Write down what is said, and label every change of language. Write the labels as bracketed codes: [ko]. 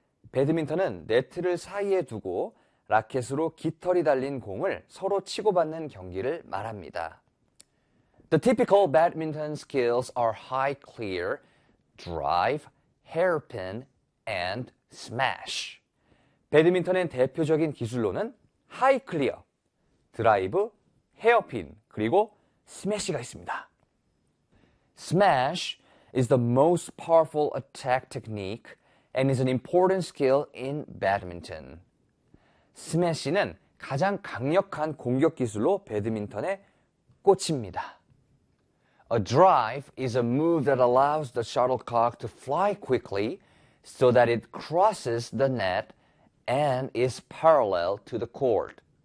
[ko] 배드민턴은 네트를 사이에 두고 라켓으로 깃털이 달린 공을 서로 치고받는 경기를 말합니다. [en] The typical badminton skills are high clear, drive, hairpin, and smash. [ko] 배드민턴의 대표적인 기술로는 하이 클리어, 드라이브, 헤어핀, 그리고 스매시가 있습니다. [en] Smash is the most powerful attack technique and is an important skill in badminton. [ko] 스매시는 가장 강력한 공격 기술로 배드민턴의 꽃입니다. [en] A drive is a move that allows the shuttlecock to fly quickly so that it crosses the net and is parallel to the court.